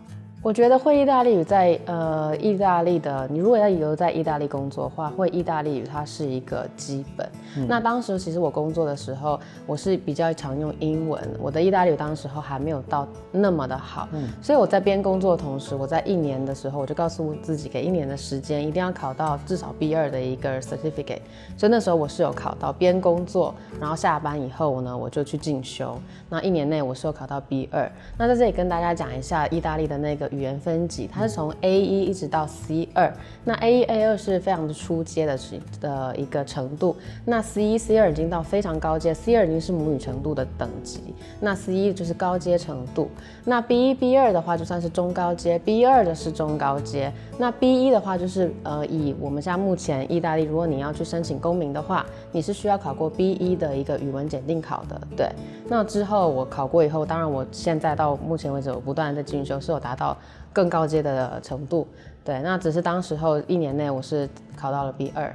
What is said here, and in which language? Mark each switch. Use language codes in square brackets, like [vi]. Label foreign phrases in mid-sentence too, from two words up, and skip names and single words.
[zh] 我覺得會意大利語在意大利的，你如果要留在意大利工作的話，會意大利語它是一個基本。那當時其實我工作的時候，我是比較常用英文，我的意大利語當時候還沒有到那麼的好，所以我在邊工作的同時，我在1年的時候，我就告訴我自己，給1年的時間，一定要考到至少 B2 的一個 certificate。所以那時候我是有考到，邊工作，然後下班以後呢，我就去進修。那1年內我是有考到 B2。那在這裡跟大家講一下意大利的那個語言分級，它是從 A1 一直到 C2。那 A1、A2 是非常的初階的一個程度，那 C1、C2 已經到非常高階 ，C2 已經是母語程度的等級，那 C1 就是高階程度。那 B1、B2 的話就算是中高階 ，B2 的是中高階。那 B1 的話就是以我們現在目前意大利，如果你要去申請公民的話，你是需要考過 B1 的一個語文檢定考的。對，那之後我考過以後，當然我現在到目前為止，我不斷在進修，是有達到更高階的程度。對，那只是當時候1年內我是考到了 B2。